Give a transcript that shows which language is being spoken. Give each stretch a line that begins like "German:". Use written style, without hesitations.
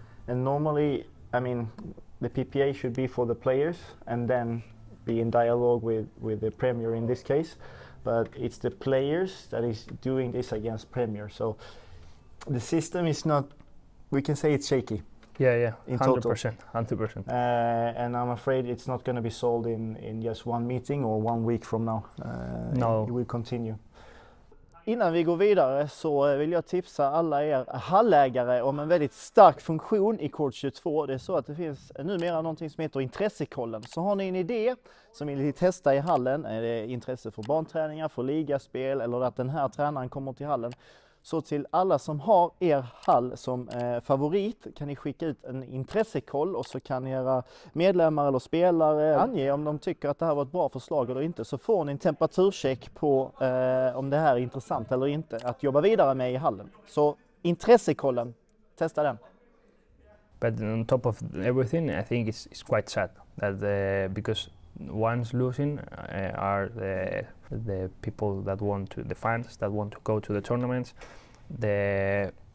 English: And normally, I mean, the PPA should be for the players and then be in dialogue with the Premier in this case, but it's the players that is doing this against Premier. So the system is not, we can say it's shaky. Yeah, in 100%. And I'm afraid it's not going to be solved in just one meeting or 1 week from now. No. It will continue.
Swedish: Innan vi går vidare så vill jag tipsa alla er hallägare om en väldigt stark funktion i kort 22. Det är så att det finns numera någonting som heter intressekollen. Så har ni en idé som ni vill testa i hallen, är det intresse för barnträningar, för ligaspel eller att den här tränaren kommer till hallen, så till alla som har er hall som favorit kan ni skicka ut en intressekoll, och så kan era medlemmar eller spelare ange om de tycker att det här var ett bra förslag eller inte. Så får ni en temperaturcheck på om det här är intressant eller inte att jobba vidare med i hallen. Så intressekollen, testa den.
English: But on top of everything, I think it's quite sad that because ones losing are the people that want to, the fans that want to go to the tournaments, the